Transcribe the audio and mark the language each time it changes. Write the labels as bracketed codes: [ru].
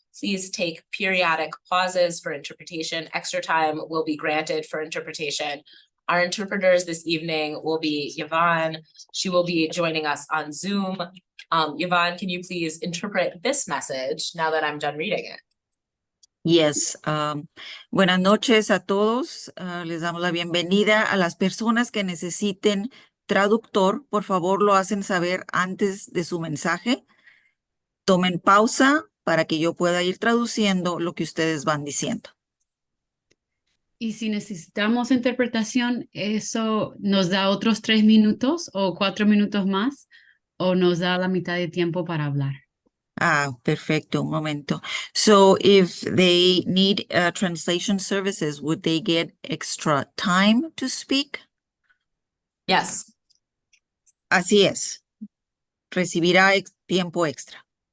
[en] Please take periodic pauses for interpretation. Extra time will be granted for interpretation. Our interpreters this evening will be Yvonne. She will be joining us on Zoom. Yvonne, can you please interpret this message now that I'm done reading it? [es] Yes, buenas noches a todos. Les damos la bienvenida a las personas que necesiten traductor. Por favor, lo hacen saber antes de su mensaje. Tomen pausa para que yo pueda ir traduciendo lo que ustedes van diciendo. Y si necesitamos interpretación, ¿eso nos da otros 3 minutos o 4 minutos más? ¿O nos da la mitad de tiempo para hablar? Ah, perfecto, un momento. [en] So if they need translation services, would they get extra time to speak? Yes. [es] Así es. Recibirá tiempo extra.